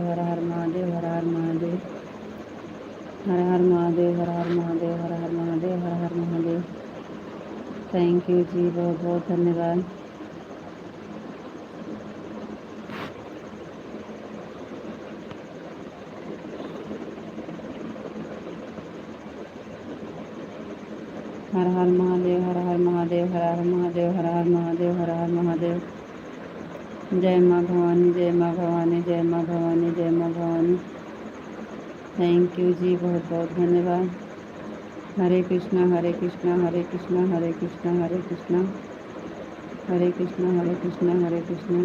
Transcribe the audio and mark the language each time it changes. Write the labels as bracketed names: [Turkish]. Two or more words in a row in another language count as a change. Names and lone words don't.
[Hindi] हर हर महादेव हर हर महादेव हर हर महादेव हर हर महादेव हर हर महादेव हर हर महादेव। [English] thank you [Hindi] जी, बहुत बहुत धन्यवाद। हर हर महादेव हर हर महादेव हर हर महादेव हर हर महादेव हर हर महादेव। जय माँ भवानी जय माँ भवानी जय माँ भवानी जय माँ भवानी। [English] thank you [Hindi] जी, बहुत बहुत धन्यवाद। हरे कृष्णा हरे कृष्णा हरे कृष्णा हरे कृष्णा हरे कृष्णा हरे कृष्णा हरे कृष्णा हरे कृष्णा।